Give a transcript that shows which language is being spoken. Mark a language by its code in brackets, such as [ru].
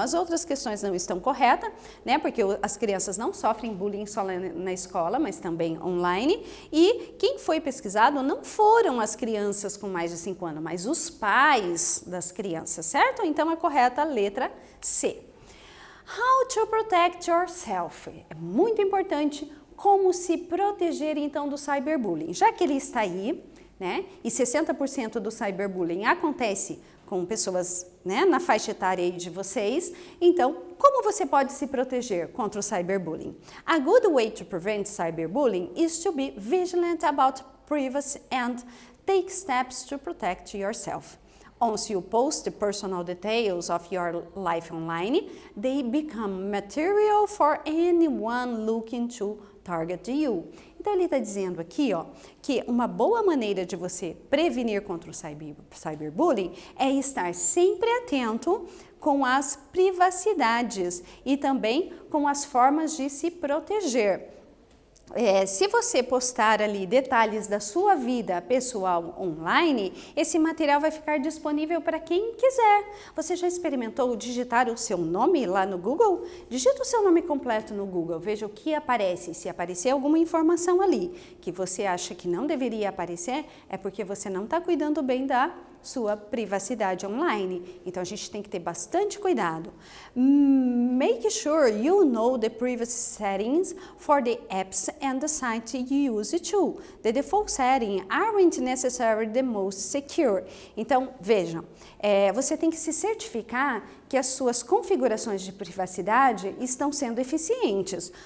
[pt] As outras questões não estão corretas, né? Porque as crianças não sofrem bullying só na escola, mas também online. E quem foi pesquisado não foram as crianças com mais de 5 anos, mas os pais das crianças, certo? Então é correta a letra C. [en] How to protect yourself? [pt] É muito importante como se proteger então do cyberbullying. Já que ele está aí, né, e 60% do cyberbullying acontece com pessoas, né, na faixa etária aí de vocês, então como você pode se proteger contra o cyberbullying? [en] A good way to prevent cyberbullying is to be vigilant about privacy and take steps to protect yourself. Once you post the personal details of your life online, they become material for anyone looking to target you. [pt] Então ele está dizendo aqui, ó, que uma boa maneira de você prevenir contra o cyberbullying é estar sempre atento com as privacidades e também com as formas de se proteger. Se você postar ali detalhes da sua vida pessoal online, esse material vai ficar disponível para quem quiser. Você já experimentou digitar o seu nome lá no Google? Digita o seu nome completo no Google, veja o que aparece. Se aparecer alguma informação ali que você acha que não deveria aparecer, é porque você não está cuidando bem da sua privacidade online. Então a gente tem que ter bastante cuidado. [en] Make sure you know the privacy settings for the apps and the site you use too. The default settings aren't necessarily the most secure. [pt] Então vejam, você tem que se certificar que as suas configurações de privacidade estão sendo eficientes.